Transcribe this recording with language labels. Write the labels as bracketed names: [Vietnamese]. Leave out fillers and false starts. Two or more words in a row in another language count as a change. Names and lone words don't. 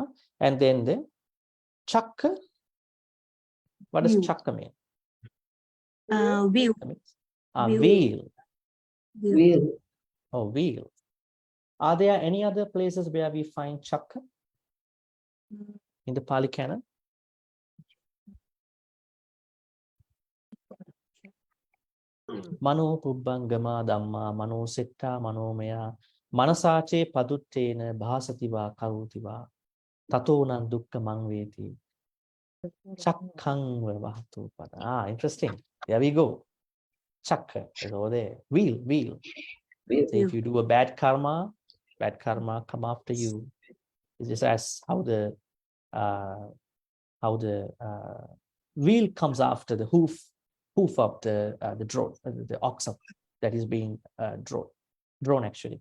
[English] And then the Chakka. What does Chakka mean? Wheel. Wheel. Wheel. Oh, wheel. Are there any other places where we find Chakka in the Pali Canon? [Pali] Mano pubbangama dhamma mano setta manomaya manasache paduttena bhasativa karutiva tatonan dukkha mangveti chakkang vavahatu pada. [English] Interesting. There we go. Chakra is over there. Wheel. So if you do a bad karma come after you. It's just as how the wheel comes after the hoof of the drone, the ox that is being drawn actually.